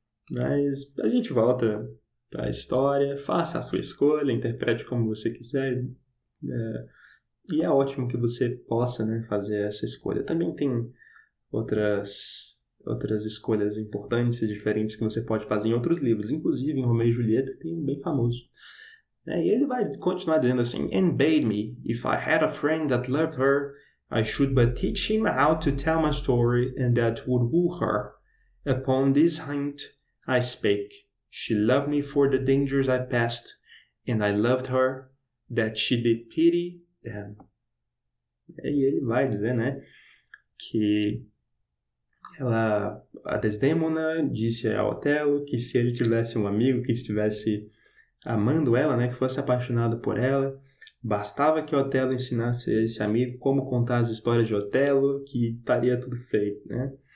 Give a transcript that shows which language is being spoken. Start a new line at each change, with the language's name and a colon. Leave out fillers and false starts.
Portuguese: Mas a gente volta para a história, faça a sua escolha, interprete como você quiser. E é ótimo que você possa, né, fazer essa escolha. Também tem outras escolhas importantes e diferentes que você pode fazer em outros livros. Inclusive em Romeu e Julieta tem um bem famoso. E ele vai continuar dizendo assim:
English: And bade me, if I had a friend that loved her, I should but teach him how to tell my story, and that would woo her. Upon this hint I spake. She loved me for the dangers I passed, and I loved her, that she did pity them.
Portuguese: E ele vai dizer, né, que a Desdémona disse a Otelo que se ele tivesse um amigo que estivesse amando ela, né, que fosse apaixonado por ela, bastava que Otelo ensinasse a esse amigo como contar as histórias de Otelo, que estaria tudo feito, né?